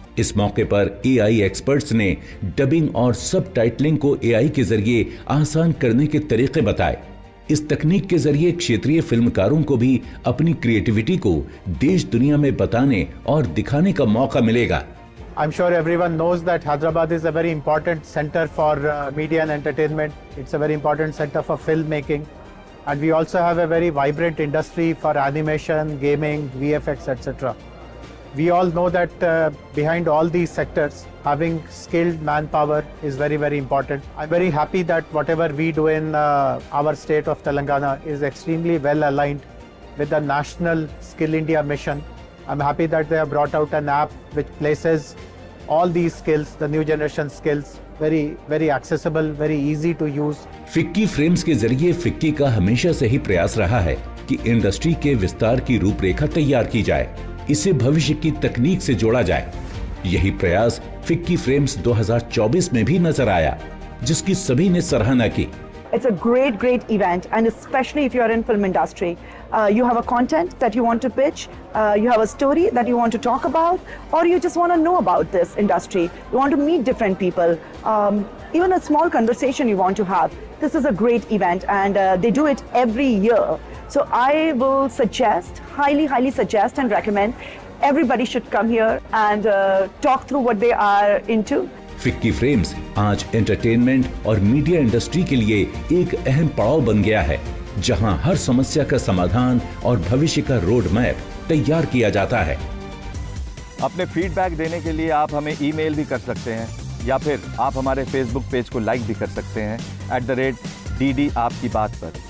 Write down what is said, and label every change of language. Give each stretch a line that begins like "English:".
Hindi: इस मौके पर AI एक्सपर्ट्स ने डबिंग और सब टाइटलिंग को AI के जरिए आसान करने के तरीके बताए। इस तकनीक के जरिए क्षेत्रीय फिल्मकारों को भी अपनी क्रिएटिविटी को देश दुनिया में बताने और दिखाने का मौका मिलेगा।
English: I'm sure everyone knows that Hyderabad is a very important center for media and entertainment. It's a very important center for filmmaking. And we also have a very vibrant industry for animation, gaming, VFX, etc. We all know that behind all these sectors, having skilled manpower is very, very important. I'm very happy that whatever we do in our state of Telangana is extremely well aligned with the National Skill India mission. I'm happy that they have brought out an app which places all these skills, the new generation skills, very, very accessible, very easy to use.
Hindi: FICCI frames के जरिए FICCI का हमेशा से ही प्रयास रहा है कि industry के विस्तार की रूपरेखा तैयार की जाए, इसे भविष्य की तकनीक से जोड़ा जाए। यही प्रयास फिक्की फ्रेम्स 2024 में भी नजर आया, जिसकी सभी ने सराहना की।
English: It's a great event, and especially if you're in film industry, you have a content that you want to pitch, you have a story that you want to talk about, or you just want to know about this industry. You want to meet different people, even a small conversation you want to have. This is a great event, and they do it every year. So I will suggest, highly suggest and recommend everybody should come here and talk through what they are into.
Hindi: FICCI frames आज entertainment और media industry के लिए एक अहम पड़ाव बन गया है, जहां हर समस्या का समाधान और भविष्य का रोड मैप तैयार किया जाता है। अपने फीडबैक देने के लिए आप हमें ईमेल भी कर सकते हैं, या फिर आप हमारे फेसबुक पेज को लाइक भी कर सकते हैं @DD आपकी बात पर।